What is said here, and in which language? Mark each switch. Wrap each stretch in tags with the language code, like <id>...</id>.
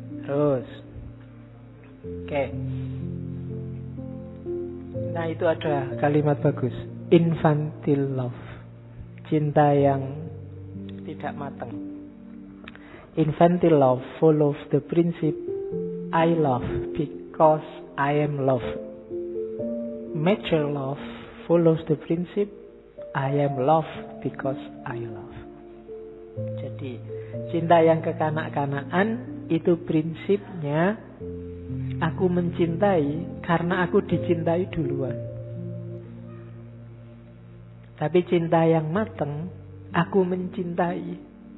<id>Terus, oke. Nah itu ada kalimat bagus, infantile love, cinta yang tidak matang.</id> <en>Infantile love follows the principle I love because I am loved. Mature love follows the principle I am loved because I love.</en> <id>Jadi cinta yang kekanak-kanakan itu prinsipnya aku mencintai karena aku dicintai duluan. Tapi cinta yang mateng, aku mencintai.</id>